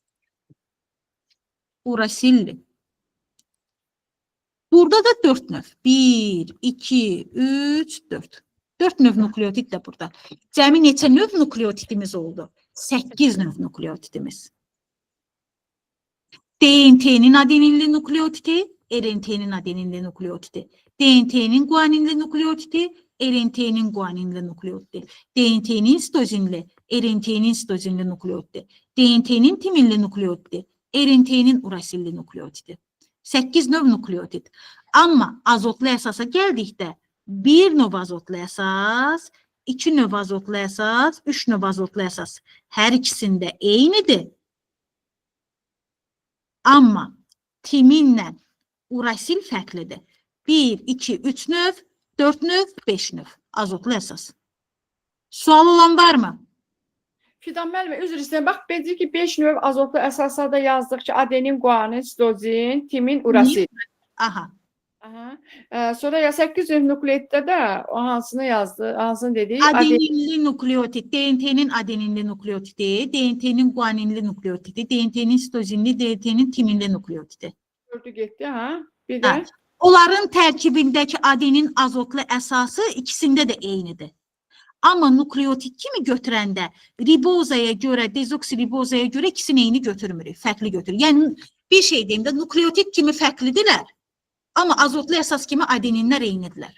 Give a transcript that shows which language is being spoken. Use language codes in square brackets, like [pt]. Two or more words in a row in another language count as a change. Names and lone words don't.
[az] Burada da 4 növ. 1, 2, 3, 4. 4 növ nukleotid də burada. Cəmi neçə növ nukleotidimiz oldu? 8 növ nukleotidimiz. DNT-nin adeninli nukleotidi, RNT-nin adeninli nukleotidi. DNT-nin guaninli nukleotidi, RNT-nin guaninli nukleotidi. DNT-nin sitozinli, RNT-nin sitozinli nukleotidi. DNT-nin timinli nukleotidi, RNT-nin urasilli nukleotidi. 8 növ nukleotid. Amma azotlu əsasa gəldikdə 1 növ azotlu əsas, 2 növ azotlu əsas, 3 növ azotlu əsas hər ikisində eynidir. Amma timinlə urasil fərqlidir. 1, 2, 3 növ, 4 növ, 5 növ azotlu əsas. Sual olan var mı? Fidan müəllimə, üzr istəyirəm. Bax, dedik ki, 5 növ azotlu əsasda yazdıq ki, adenin, guanin, sitozin, timin, urasil. Aha. Sonra ya 8 növ nukleotiddə də o hansını yazdı, hansını dedik? Adeninli nukleotid, DNT-nin adeninli nukleotidi, DNT-nin guaninli nukleotidi, DNT-nin sitozinli, DNT-nin timinli nukleotidi. Gördü getdi, ha? Bir də? Onların tərkibindəki adenin azotlu əsası ikisində də eynidir. Amma nukleotid kimi götürəndə ribozaya görə, dezoksiribozaya görə ikisini eyni götürmürük, fərqli götürür. Yəni, bir şey deyim də, nukleotid kimi fərqlidirlər, amma azotlu əsas kimi adeninlər eynidirlər.